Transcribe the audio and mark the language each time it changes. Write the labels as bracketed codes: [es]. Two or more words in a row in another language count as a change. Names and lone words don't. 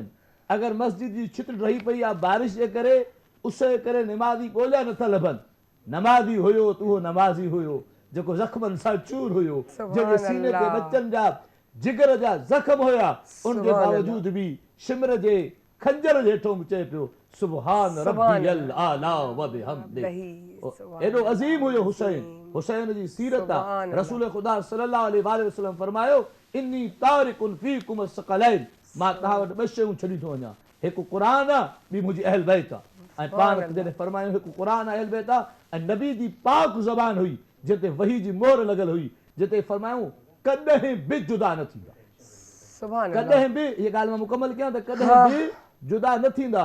[sd] अगरि मस्जिद जी छित रही पई आहे बारिश जे करे उस जे करे निमाज़ी ॻोल्हिया नथा लभनि. नमाज़ी हुयो त उहो नमाज़ी हुयो जेको ज़ख़्मनि सां चूर हुयो, जंहिंजे सीने ते बच्चनि जा जिगर जा ज़ख़्म हुया, उनजे बावजूद बि शिमर जे खंजर जे हेठों बि चए पियो [ar] سبحان ربي الأعلى وبحمده. [sd] एॾो अज़ीम हुयो हुसैन. हुसैन जी सीरत आहे. रसूल ख़ुदा [ar] صلى الله عليه وسلم [sd] फरमायो [ar] إني تارك فيكم الثقلين. [sd] मां तव्हां वटि ॿ शयूं छॾी थो वञा, हिकु क़ुरान आहे ॿी मुंहिंजी अहल बैत आहे. ऐं पाण जॾहिं फरमायूं हिकु क़ुरान अहल बैत आहे ऐं नबी जी पाक ज़बान हुई जिते वही जी मोहर लॻल हुई, जिते फरमायूं कॾहिं बि जुदा न थींदा. سبحان. कॾहिं बि इहा ॻाल्हि मां मुकमल कयां त कॾहिं बि जुदा न थींदा.